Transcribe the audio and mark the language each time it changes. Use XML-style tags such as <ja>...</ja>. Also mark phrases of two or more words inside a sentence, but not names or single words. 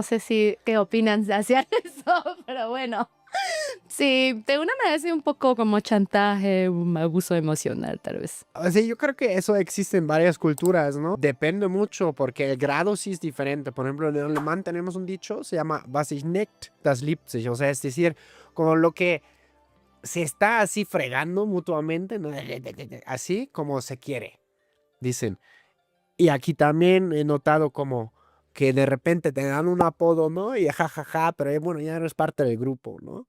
<es>Bueno, no sé qué opinan hacia eso, pero bueno. Sí, de una manera sí un poco como chantaje, un abuso emocional, tal vez. Sí, yo creo que eso existe en varias culturas, ¿no? Depende mucho porque el grado sí es diferente. Por ejemplo, en alemán tenemos un dicho, se llama</es> <de>"Was ich nicht, das liebt sich",</de> <es>o sea, es decir, como lo que se está así fregando mutuamente, ¿no? Así como se quiere, dicen. Y aquí también he notado como que de repente te dan un apodo, ¿no? Y jajaja, pero bueno, ya eres parte del grupo, ¿no?</es>